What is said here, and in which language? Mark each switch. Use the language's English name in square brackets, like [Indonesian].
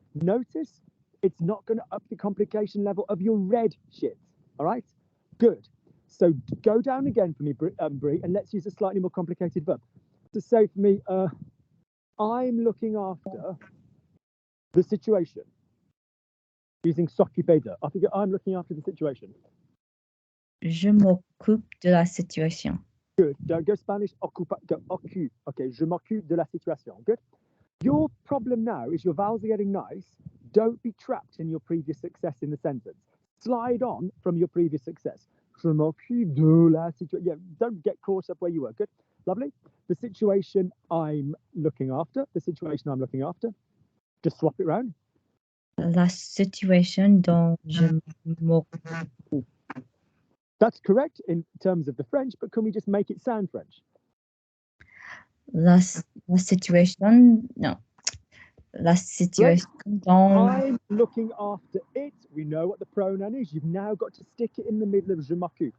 [English] Notice it's not going to up the complication level of your red shit. All right? Good. So go down again for me, Brie, and let's use a slightly more complicated verb. To say for me, I'm looking after the situation. Using [French] s'occuper de. [English] I think I'm looking after the situation. [French] Je m'occupe de la situation. [English] Good. Don't go Spanish. Go occupe. Okay. [French] Je m'occupe de la situation. [English] Good. Your problem now is your vowels are getting nice. Don't be trapped in your previous success in the sentence. Slide on from your previous success. [French] Je m'occupe de la situation. [English] Yeah. Don't get caught up where you were. Good. Lovely. The situation I'm looking after. The situation I'm looking after. Just swap it around. [French] La situation dont je m'occupe. [English] That's correct in terms of the French, but can we just make it sound French? [French] La situation, no. La situation dont... [English] I'm looking after it. We know what the pronoun is. You've now got to stick it in the middle of [French] je m'occupe.